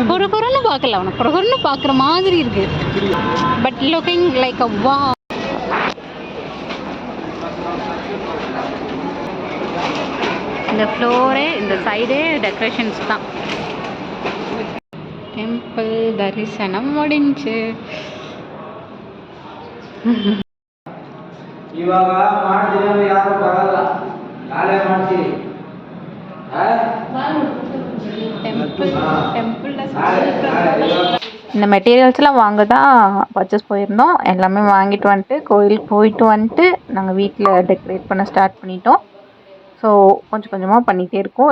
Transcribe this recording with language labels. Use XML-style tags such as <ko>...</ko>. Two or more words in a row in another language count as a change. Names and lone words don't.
<ta>குறுகுறுன்னு பார்க்கல, அவனை குறுகுறுன்னு பார்க்குற மாதிரி இருக்கு,</ta> <en>but looking like a</en> <ta>வா. இந்த ஃப்ளோரே இந்த</ta> <en>side decorations</en> <ta>தான். டெம்பிள் தரிசனம் முடிஞ்சு.</ta> <kn>ಇವಾಗ ಮಾಡ್ತೀನಿ ಯಾರು ಬರಲ್ಲ, ನಾಳೆ ಮಾಡ್ತೀನಿ.</kn> <ta>இந்த மெட்டீரியல்ஸ்லாம் வாங்க தான் பர்ச்சேஸ் போயிருந்தோம். எல்லாமே வாங்கிட்டு வந்துட்டு கோயிலுக்கு போயிட்டு வந்துட்டு நாங்கள் வீட்டில் டெக்கரேட் பண்ண ஸ்டார்ட் பண்ணிட்டோம். ஸோ கொஞ்சம் கொஞ்சமாக பண்ணிகிட்டே இருக்கோம்.</ta>